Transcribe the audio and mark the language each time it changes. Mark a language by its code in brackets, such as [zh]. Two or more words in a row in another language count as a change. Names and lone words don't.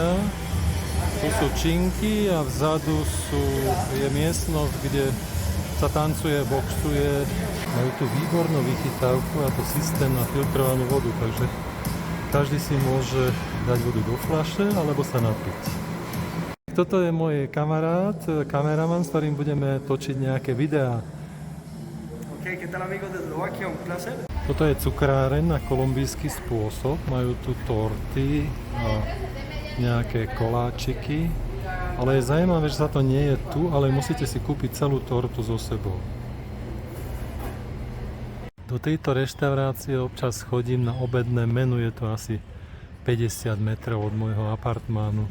[sk] Tu sú činky a vzadu je miestnosť, kde sa tancuje, boxuje. Majú tu výbornú vychytávku a to systém na filtrovanú vodu, takže každý si môže dať vodu do fľaše alebo sa napiť. Toto je môj kamarát, kameraman, s ktorým budeme točiť nejaké videá. [es] Ok, ¿qué tal amigos de Eslovaquia? Un placer. [sk] Toto je cukráreň na kolumbijský spôsob. Majú tu torty a nejaké koláčiky. Ale je zaujímavé, že sa to nie je tu, ale musíte si kúpiť celú tortu so sebou. Do tejto reštaurácie občas chodím na obedné menu, je to asi 50 metrov od môjho apartmánu.